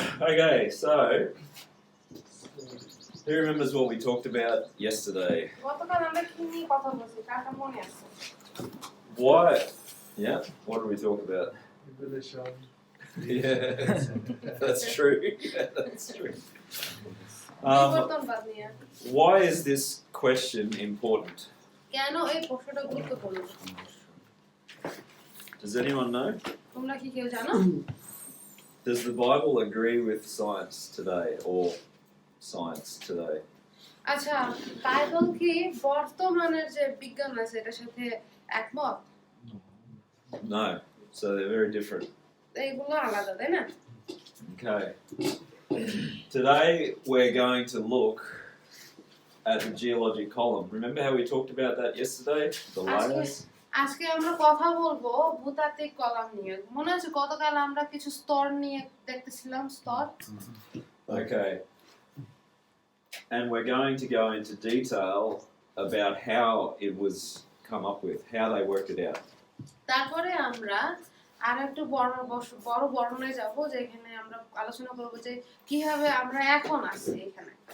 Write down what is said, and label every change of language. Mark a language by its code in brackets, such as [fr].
[en] Okay, so who remembers what we talked about yesterday? [bn] গতকাল আমরা কি নিয়ে কথা বলছি কার মনে আছে [en] Why? Yeah, what did we talk about? Evolution. Yeah, that's true. Yeah, that's true. [bn] পরিবর্তনবাদ নিয়ে [en] Why is this question important? [bn] কেন এই প্রশ্নটা গুরুত্বপূর্ণ [en] Does anyone know? [bn] তোমরা কি কেউ জানো [en] Does the Bible agree with science today or science today? [bn] আচ্ছা বাইবেল কি বর্তমানের যে বিজ্ঞান আছে এটার সাথে একমত [en] No. So they're very different. [bn] এইগুলো আলাদা তাই না [en] Okay. Today we're going to look at the geologic column. Remember how we talked about that yesterday? The layers? [bn] আজকে আমরা কথা বলবো ভূতাত্ত্বিক কলাম নিয়ে মনে আছে গতকাল আমরা কিছু স্তর নিয়ে দেখতেছিলাম স্তর [en] Okay. And we're going to go into detail about how it was come up with, how they worked it out. [bn] তারপরে আমরা আর একটু বড় বর্ণনায় যাব যেখানে আমরা আলোচনা করব যে কিভাবে আমরা এখন আছি এখানে